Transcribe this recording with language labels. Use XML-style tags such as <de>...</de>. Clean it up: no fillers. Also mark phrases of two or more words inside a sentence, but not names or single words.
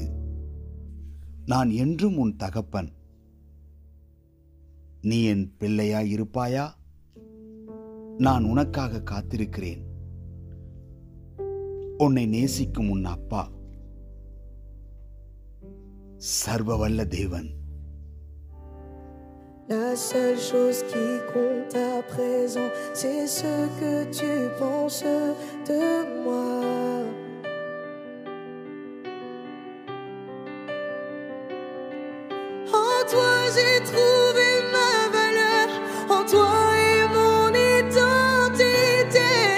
<ta>நான் என்றும் உன் தகப்பன். நீ என் பிள்ளையாய் இருப்பாயா? நான் உனக்காக காத்திருக்கிறேன். உன்னை நேசிக்கும் உன் அப்பா, சர்வவல்ல தேவன்.</ta> <fr>La seule chose qui compte à présent, c'est ce que tu penses de moi. En toi j'ai trouvé ma valeur, en toi est mon identité.</fr>